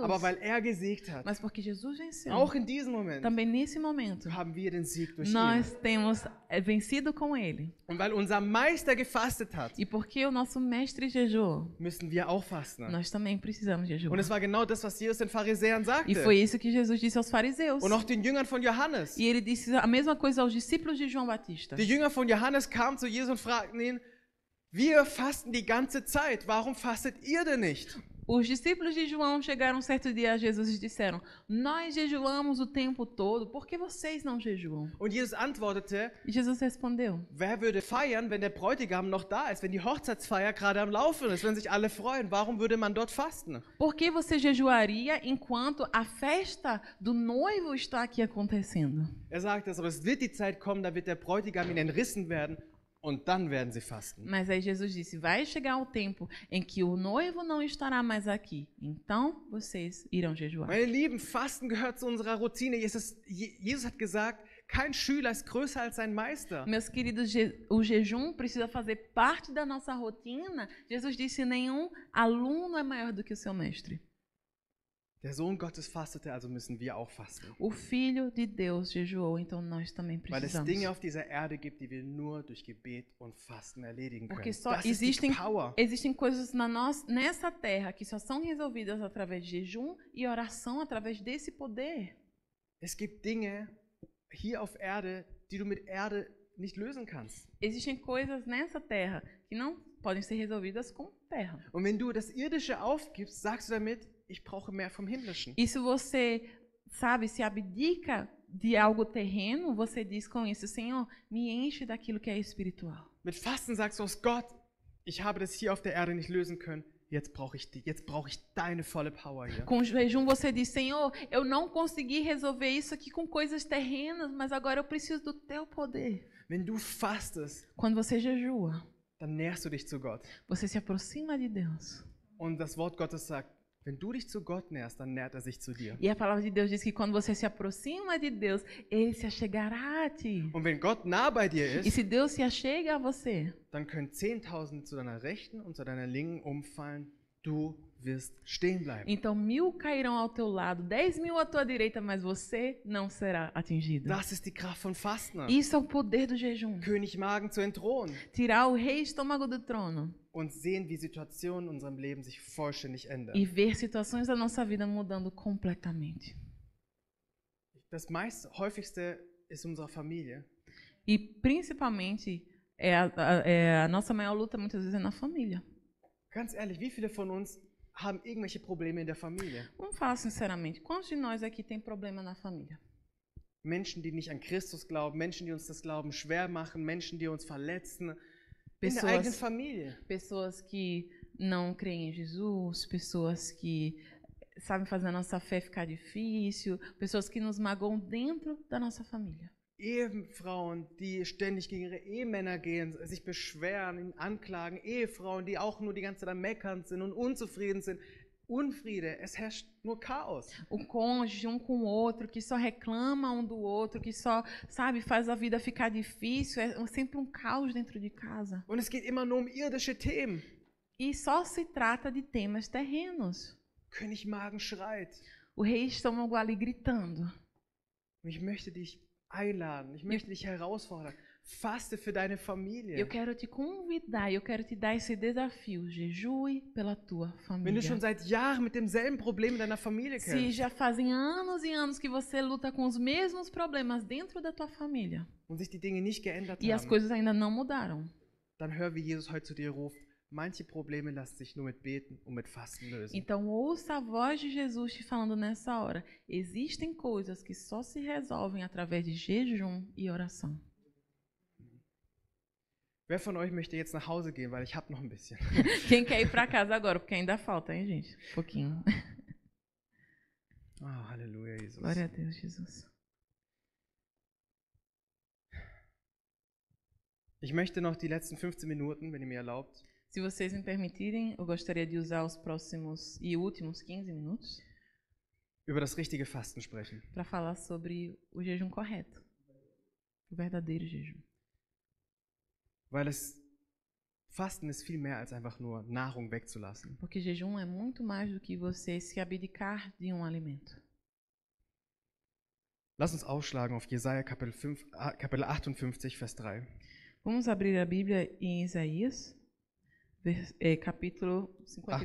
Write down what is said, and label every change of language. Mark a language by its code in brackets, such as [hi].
[de] Aber weil er gesiegt hat, [pt] Mas porque Jesus venceu. [de] auch in diesem Moment, [pt] Também nesse momento, [de] haben wir den Sieg durch ihn. [pt] nós temos vencido com Ele. [de] Und weil unser Meister gefastet hat, [pt] E porque o nosso mestre jejuou, [de] müssen wir auch fasten. [pt] nós também precisamos jejuar. [de] es war genau das, was Jesus den Pharisäern [pt] E [de] sagte. [pt] foi isso que Jesus disse aos fariseus. [de] Und auch den Jüngern von Johannes. [pt] E ele disse a mesma coisa aos discípulos de João Batista. [de] Die Jünger von Johannes kamen zu Jesus und fragten ihn, wir fasten die ganze Zeit, warum fastet ihr denn nicht? [pt] Os discípulos de João chegaram um certo dia a Jesus e disseram: Nós jejuamos o tempo todo, por que vocês não jejuam? [de] Und Jesus antwortete, [pt] E Jesus respondeu: [de] wer würde feiern, wenn der Bräutigam noch da ist, wenn die Hochzeitsfeier gerade am Laufen ist, wenn sich alle freuen, warum würde man dort fasten? [pt] Por que você jejuaria enquanto a festa do noivo está aqui acontecendo? [de] Er sagte, aber es wird die Zeit kommen, da wird der Bräutigam ihnen entrissen werden und dann werden sie fasten. [pt] Mas aí Jesus disse: Vai chegar o tempo em que o noivo não estará mais aqui, então vocês irão jejuar. [de] Meine Lieben, Fasten gehört zu unserer Routine. Jesus hat gesagt, kein Schüler ist größer als sein Meister. [pt] Meus queridos, o jejum precisa fazer parte da nossa rotina. Jesus disse: Nenhum aluno é maior do que o seu mestre. [de] Der Sohn Gottes fastete, also müssen wir auch fasten. [pt] O Filho de Deus jejuou, então nós também [de] Weil es [pt] precisamos. [de] Dinge auf dieser Erde gibt, die wir nur durch Gebet und Fasten erledigen können. [pt] Porque só [de] Das ist die [pt] existem, [de] Power. [pt] existem coisas nessa terra que só são resolvidas através de jejum e oração, através desse poder. [de] Es gibt Dinge hier auf Erde, die du mit Erde nicht lösen kannst. [pt] Existem coisas nessa terra que não podem ser resolvidas com terra. [de] Und wenn du das Irdische aufgibst, sagst du damit, ich brauche mehr vom Himmlischen. [pt] E se você, sabe, se abdica de algo terreno, você diz com isso: Senhor, me enche daquilo que é espiritual. [de] Mit Fasten sagst du aus Gott, ich habe das hier auf der Erde nicht lösen können. Jetzt brauche ich deine volle Power hier. [pt] Com jejum você diz: Senhor, eu não consegui resolver isso aqui com coisas terrenas, mas agora eu preciso do teu poder. [de] Wenn du fastest, [pt] Quando você jejua, [de] dann nährst du dich zu Gott. [pt] você se aproxima de Deus. [de] Und das Wort Gottes sagt, wenn du dich zu Gott nährst, dann nährt er sich zu dir. [pt] E a palavra de Deus diz que quando você se aproxima de Deus, Ele se achegará a ti. [de] Und wenn Gott nah bei dir [pt] E [de] ist, [pt] se Deus se achega a você, [de] dann können 10.000 zu deiner Rechten und zu deiner Linken umfallen. Du wirst stehen bleiben. [pt] então 1000 cairão ao teu lado, 10.000 à tua direita, mas você não será atingido. [de] Das ist die Kraft von Fasten. [pt] Isso é o poder do jejum. [de] König Magen zu entthronen [pt] Tirar o rei estômago do trono [de] und sehen, wie Situationen in unserem Leben sich vollständig ändern. [pt] e ver situações da nossa vida mudando completamente. [de] Das meist häufigste ist unsere Familie. [pt] E principalmente, a nossa maior luta muitas vezes é na família. [de] Ganz ehrlich, wie viele von uns haben irgendwelche Probleme in der Familie? [pt] Vamos falar sinceramente, quantos de nós aqui tem problema na família? [de] Menschen, die nicht an Christus glauben, Menschen, die uns das Glauben schwer machen, Menschen, die uns verletzen, in der eigenen Familie. [pt] Pessoas que não creem em Jesus, pessoas que sabem fazer a nossa fé ficar difícil, pessoas que nos magoam dentro da nossa família. [de] Ehefrauen, die ständig gegen ihre Ehemänner gehen, sich beschweren, ihn anklagen, Ehefrauen, die auch nur die ganze Zeit am Meckern sind und unzufrieden sind. Unfriede, es herrscht nur Chaos. [pt] O cônjuge com o outro, que só reclama um do outro, que só, sabe, faz a vida ficar difícil. É sempre um caos dentro de casa. [de] Und es geht immer nur um irdische Themen. [pt] E só se trata de temas terrenos. [de] König Magen schreit. [pt] O rei estômago ali gritando. [de] Und ich möchte dich einladen, ich möchte dich herausfordern. Faste für deine Familie. [pt] Eu quero te convidar, eu quero te dar esse desafio. Jejue pela tua [de] Wenn du schon seit Jahren mit demselben Problem in deiner Familie [pt] Se [de] kämpfst [pt] já fazem anos e anos que você luta com os mesmos problemas dentro da tua família [de] und sich die Dinge nicht geändert [pt] e as [de] haben, [pt] coisas ainda não mudaram, [de] dann hör, wie Jesus heute zu dir ruft. Manche Probleme lassen sich nur mit Beten und mit Fasten lösen. [pt] então ouça a voz de Jesus te falando nessa hora. Existem coisas que só se resolvem através de jejum e oração. [de] Wer von euch möchte jetzt nach Hause gehen, weil ich habe noch ein bisschen. [pt] Quem quer ir para casa agora? Porque ainda falta, hein, gente? Um pouquinho. [de] Oh, Halleluja, Jesus. [pt] Glória a Deus, Jesus. [de] Ich möchte noch die letzten 15 Minuten, wenn ihr mir erlaubt, [pt] Se vocês me permitirem, eu gostaria de usar os próximos e últimos 15 minutos [de] über das richtige Fasten sprechen. [pt] para falar sobre o jejum correto, o verdadeiro jejum. [de] Weil Fasten ist viel mehr als einfach nur Nahrung wegzulassen. [pt] Porque jejum é muito mais do que você se abdicar de um alimento. [de] Lass uns aufschlagen auf Jesaja Kapitel 58, Vers 3. [pt] Vamos abrir a Bíblia em Isaías, capítulo 54,